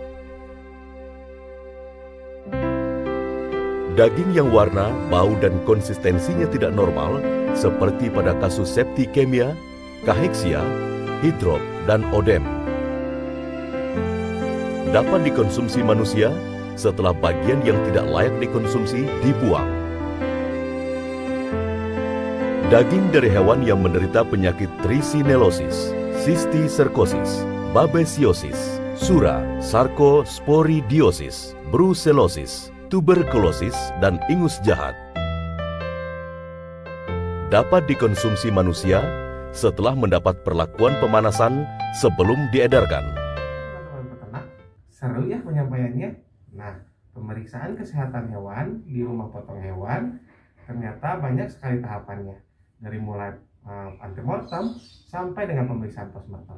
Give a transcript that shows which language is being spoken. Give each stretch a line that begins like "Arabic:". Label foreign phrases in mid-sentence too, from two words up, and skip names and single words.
Indonesian: Daging yang warna, bau, dan konsistensinya tidak normal, seperti pada kasus septikemia, kaheksia, hidrop, dan odem, dapat dikonsumsi manusia setelah bagian yang tidak layak dikonsumsi dibuang. Daging dari hewan yang menderita penyakit trichinellosis, cysticercosis, babesiosis, sura, sarcosporidiosis, brucellosis, tuberkulosis, dan ingus jahat dapat dikonsumsi manusia setelah mendapat perlakuan pemanasan sebelum diedarkan. Teman-teman peternak, seru ya penyampaiannya. Nah, pemeriksaan kesehatan hewan di rumah potong hewan ternyata banyak sekali tahapannya, dari mulai antemortem sampai dengan pemeriksaan postmortem.